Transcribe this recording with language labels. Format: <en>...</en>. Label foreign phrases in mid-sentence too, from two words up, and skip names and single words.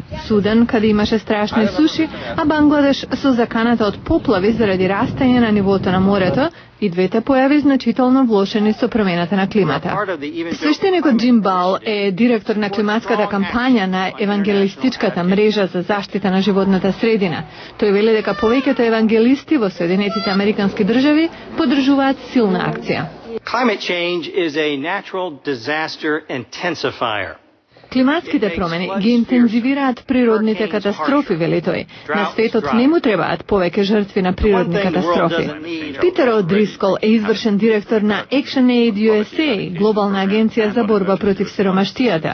<mk>Судан каде имаше страшни суши, а Бангладеш со заканата од поплави заради растање на нивото на морето, и двете појави значително влошени со промената на климата. Свештеникот Джим Бал е директор на климатската кампања на евангелистичката мрежа за заштита на животната средина. Тој вели дека повеќето евангелисти во Соединетите Американски држави поддржуваат силна акција.</mk> <en>Climate change is a natural disaster intensifier.</en> <mk>Климатските промени ги интензивираат природните катастрофи, вели тој. На светот не му требаат повеќе жртви на природни катастрофи. Питер О'Дрискол е извршен директор на ActionAid USA, глобална агенција за борба против сиромаштијата.</mk>